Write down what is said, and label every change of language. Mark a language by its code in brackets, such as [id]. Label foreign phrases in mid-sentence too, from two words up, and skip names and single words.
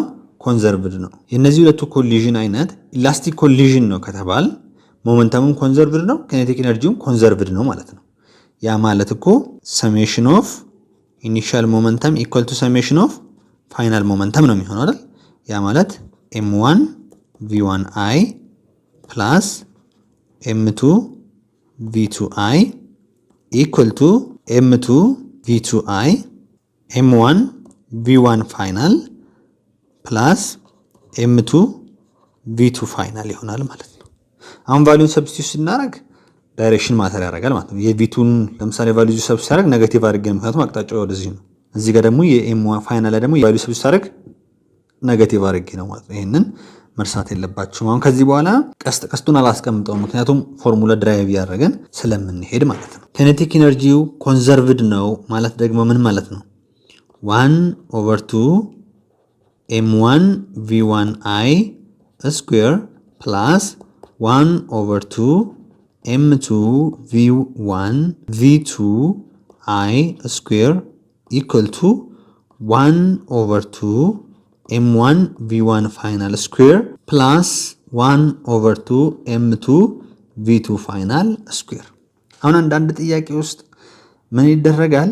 [am] ኮንዘርቭድ ነው። የነዚህ ሁለቱ ኮሊዥን አይነት [en] elastic collision [am] ነው ከተባለ [en] momentum conserved [am] ነው፣ [en] kinetic energy conserved [am] ነው ማለት ነው። ያ ማለት እኮ [en] summation of initial momentum equal to summation of final momentum [am] ነው የሚሆነው አይደል? ያ ማለት [en] m1 v1i plus m2 v2i equal to m2 v2i m1 v1 final plus m2 v2 final [am] ይሆናል ማለት ነው። አሁን [en] value substitute [am] ስናደርግ [en] direction matter [am] ያደርጋል ማለት ነው። የቪቱን ለምሳሌ [en] value substitute [am] ሲያደርግ ኔጌቲቭ አድርጌ ነው፣ ምክንያቱም አቅጣጫው ወደዚህ ነው። እዚህ ጋር ደግሞ የm1 ፋይናል ላይ ደግሞ [en] value substitute [am] ሲያደርግ ኔጌቲቭ አድርጌ ነው ማለት ነው። ይሄንን መርሳት የለባችሁም። አሁን ከዚህ በኋላ ቀስቱን አላስቀምጠውም፣ ምክንያቱም [en] formula derive [am] ያደረገን ስለምንሄድ ማለት ነው። [en] kinetic energy conserved [am] ነው ማለት ደግሞ ምን ማለት ነው? [en] 1/2 m1 v1i square plus 1/2 m2 v1 v2i square equal to 1/2 m1 v1 final square plus 1/2 m2 v2 final square። [am] አሁን አንዳንድ ጥያቄ ውስጥ ምን ይደረጋል?